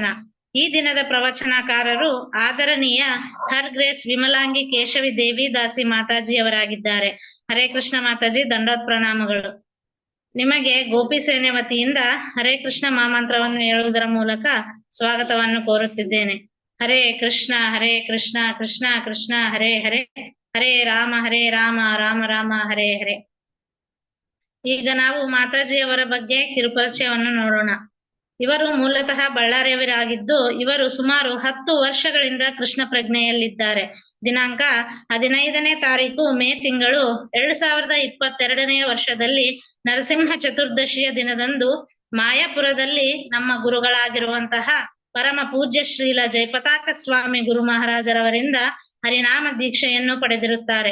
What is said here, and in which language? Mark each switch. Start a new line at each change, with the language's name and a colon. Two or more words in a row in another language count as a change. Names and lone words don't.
Kannada: ಈ ದಿನದ ಪ್ರವಚನಕಾರರು ಆದರಣೀಯ
English: Her Grace
Kannada: ವಿಮಲಾಂಗಿ ಕೇಶವಿ ದೇವಿ ದಾಸಿ ಮಾತಾಜಿಯವರಾಗಿದ್ದಾರೆ. ಹರೇ ಕೃಷ್ಣ ಮಾತಾಜಿ, ದಂಡೋತ್ ಪ್ರಣಾಮಗಳು. ನಿಮಗೆ ಗೋಪಿಸೇನೆ ವತಿಯಿಂದ ಹರೇ ಕೃಷ್ಣ ಮಹಾಮಂತ್ರವನ್ನು ಹೇಳುವುದರ ಮೂಲಕ ಸ್ವಾಗತವನ್ನು ಕೋರುತ್ತಿದ್ದೇನೆ. ಹರೇ ಕೃಷ್ಣ ಕೃಷ್ಣ ಕೃಷ್ಣ ಹರೇ ಹರೇ, ಹರೇ ರಾಮ ರಾಮ ರಾಮ ಹರೇ ಹರೇ. ಈಗ ನಾವು ಮಾತಾಜಿಯವರ ಬಗ್ಗೆ ಕಿರುಪರಿಚಯವನ್ನು ನೋಡೋಣ. ಇವರು ಮೂಲತಃ ಬಳ್ಳಾರಿಯವರಾಗಿದ್ದು, ಇವರು ಸುಮಾರು 10 ವರ್ಷಗಳಿಂದ ಕೃಷ್ಣ ಪ್ರಜ್ಞೆಯಲ್ಲಿದ್ದಾರೆ. ದಿನಾಂಕ 15ನೇ ತಾರೀಕು ಮೇ ತಿಂಗಳು 2022ನೇ ವರ್ಷದಲ್ಲಿ ನರಸಿಂಹ ಚತುರ್ದಶಿಯ ದಿನದಂದು ಮಾಯಾಪುರದಲ್ಲಿ ನಮ್ಮ ಗುರುಗಳಾಗಿರುವಂತಹ ಪರಮ ಪೂಜ್ಯ ಶ್ರೀಲ ಜಯಪತಾಕ ಸ್ವಾಮಿ ಗುರು ಮಹಾರಾಜರವರಿಂದ ಹರಿನಾಮ ದೀಕ್ಷೆಯನ್ನು ಪಡೆದಿರುತ್ತಾರೆ.